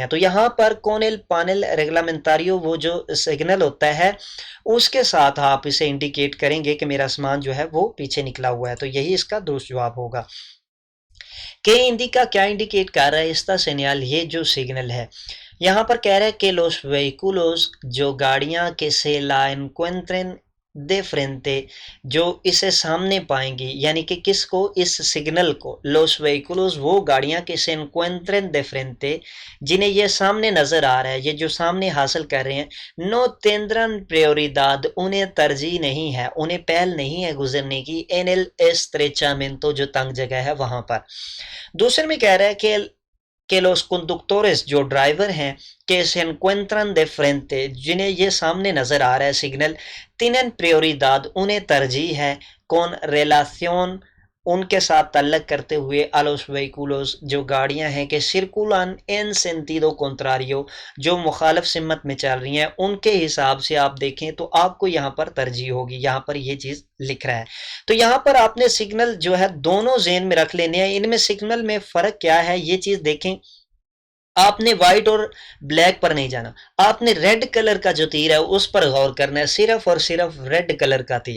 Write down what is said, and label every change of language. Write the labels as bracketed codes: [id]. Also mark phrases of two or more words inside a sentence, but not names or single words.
[ur] تو یہاں پر [es] con el panel reglamentario, [ur] وہ جو سگنل ہوتا ہے اس کے ساتھ آپ اسے انڈیکیٹ کریں گے کہ میرا سامان جو ہے وہ پیچھے نکلا ہوا ہے، تو یہی اس کا درست جواب ہوگا۔ کہ انڈیکا کیا انڈیکیٹ کر رہا ہے [es] esta señal, [ur] یہ جو سگنل ہے یہاں پر کہہ رہا ہے کہ [es] los vehículos, [ur] جو گاڑیاں [es] que se la encuentren de frente [ur] جو اسے سامنے پائیں گی، یعنی کہ کس کو؟ اس سگنل کو. [es] los vehículos [ur] وہ گاڑیاں [es] que se encuentren de frente [ur] جنہیں یہ سامنے نظر آ رہا ہے، یہ جو سامنے حاصل کر رہے ہیں، [es] no tendrán prioridad [ur] انہیں ترجیح نہیں ہے، انہیں پہل نہیں ہے گزرنے کی [es] en el estrechamiento [ur] جو تنگ جگہ ہے وہاں پر. دوسرے میں کہہ رہا ہے کہ [es] los conductores [ur] جو ڈرائیور ہیں [es] que se encuentran de frente [ur] جنہیں یہ سامنے نظر آ رہا ہے سگنل، [es] tienen prioridad [ur] انہیں ترجیح ہے [es] con relación [ur] ان کے ساتھ تعلق کرتے ہوئے [es] a los vehículos [ur] جو گاڑیاں ہیں کہ [es] circulan en sentido contrario [ur] جو مخالف سمت میں چل رہی ہیں، ان کے حساب سے آپ دیکھیں تو آپ کو یہاں پر ترجیح ہوگی. یہاں پر یہ چیز لکھ رہا ہے. تو یہاں پر آپ نے سگنل جو ہے دونوں ذہن میں رکھ لینے ہیں. ان میں سگنل میں فرق کیا ہے یہ چیز دیکھیں. آپ نے وائٹ اور بلیک پر نہیں جانا، آپ نے [en] red color [ur] کا جو تیر ہے اس پر غور کرنا ہے، صرف اور صرف [en] red color [ur] کا تیر.